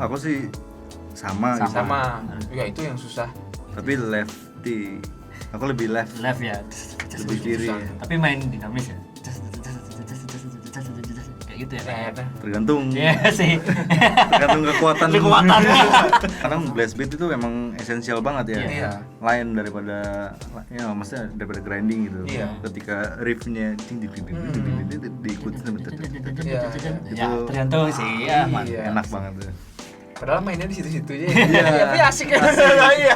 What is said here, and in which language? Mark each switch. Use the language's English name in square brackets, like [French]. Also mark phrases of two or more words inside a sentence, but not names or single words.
[Indonesian] aku sih sama gitu. Sama. Ya itu yang susah. Tapi lefty. Aku lebih left. Left ya. Lebih kiri. Tapi main dinamis ya. Kayak gitu ya. Nah, Tergantung. Iya sih. Tergantung kekuatan. Kekuatan. Kadang [English] blast beat [Indonesian] itu emang esensial banget ya. Iya. Lain daripada ya maksudnya daripada grinding gitu. Iya. Ketika riffnya diikuti sama Iya. Ya, tergantung sih ya, Man. Iya. enak banget tuh. Padahal mainnya di situ-situ aja. Iya. Tapi asik ya. Iya.